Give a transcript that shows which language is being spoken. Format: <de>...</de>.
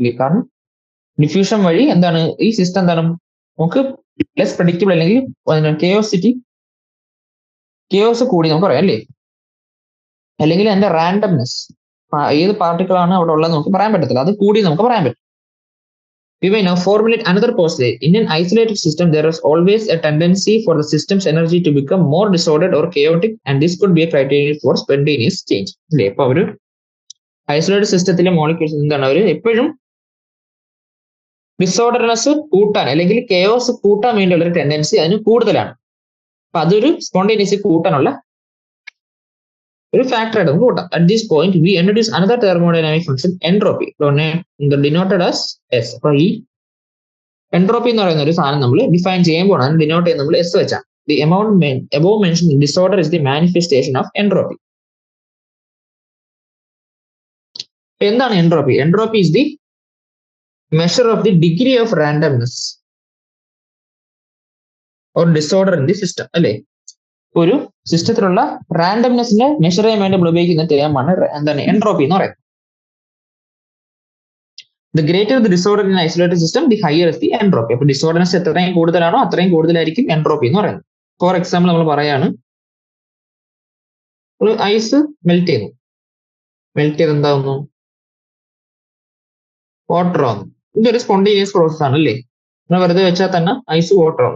<ml>കാരണം ഡിഫ്യൂഷൻ വഴി എന്താണ് ഈ സിസ്റ്റം എന്താണ് നമുക്ക് ലെസ് പ്രഡിക്റ്റബിൾ അല്ലെങ്കിൽ കെയോസ് കൂടി നമുക്ക് പറയാം അല്ലേ, അല്ലെങ്കിൽ അതിന്റെ റാൻഡംനെസ് ഏത് പാർട്ടിക്കിൾ ആണ് അവിടെ ഉള്ളത് നമുക്ക് പറയാൻ പറ്റത്തില്ല, അത് കൂടി നമുക്ക് പറയാൻ പറ്റും.</ml> <en>We may now formulate another postulate. In an isolated system, there is always a tendency for the system's energy to become more disordered or chaotic, and this could be a criterion for spontaneous change.</en> <ml>അല്ലേ, അപ്പൊ ഒരു isolated സിസ്റ്റത്തിലെ molecules എന്താണ് അവർ എപ്പോഴും ഡിസോർഡർനെസ് കൂട്ടാൻ അല്ലെങ്കിൽ chaos കൂട്ടാൻ വേണ്ടിയുള്ള ഒരു ടെൻഡൻസി അതിന് കൂടുതലാണ്. അപ്പൊ അതൊരു സ്പോണ്ടേനിയസ് കൂട്ടാനുള്ള ഒരു ഫാക്ടർ ആയിട്ട് നമുക്ക് കൂട്ടാം.</ml> <en>At this point we introduce another thermodynamic function entropy, denoted as S.</en> <ml>അപ്പൊ ഈ എൻട്രോപ്പി എന്ന് പറയുന്ന ഒരു സാധനം നമ്മൾ ഡിഫൈൻ ചെയ്യുമ്പോൾ അതിന് ഡിനോട്ട് ചെയ്യുന്നത് നമ്മൾ എസ് വെച്ചാണ്.</ml> <en>The above mentioned disorder is the manifestation of entropy.</en> <ml>എന്താണ് entropy?</ml> <en>Entropy is the measure of the degree of randomness or disorder in the system അല്ലേ.</en> <ml>ഒരു സിസ്റ്റത്തിലുള്ള റാൻഡംനെസ്സിനെ മെഷർ ചെയ്യാൻ വേണ്ടി നമ്മൾ ഉപയോഗിക്കുന്ന ടേമാണ് എന്താണ് എൻട്രോപ്പി എന്ന് പറയുന്നത്.</ml> <en>The greater the disorder in isolated system, the higher is the entropy.</en> <ml>അപ്പൊ ഡിസോർഡർനെസ് എത്രയും കൂടുതലാണോ അത്രയും കൂടുതലായിരിക്കും എൻട്രോപ്പി എന്ന് പറയുന്നത്. ഫോർ എക്സാമ്പിൾ നമ്മൾ പറയാണ്, ഒരു ഐസ് മെൽറ്റ് ചെയ്യുന്നു, മെൽറ്റ് ചെയ്ത് എന്താവുന്നു, വാട്ടർ ആവുന്നു. ഇതൊരു സ്പോണ്ടേനിയസ് പ്രോസസ് ആണ് അല്ലേ. നമ്മൾ വെറുതെ വെച്ചാൽ തന്നെ ഐസ് വാട്ടർ ആവും.</ml>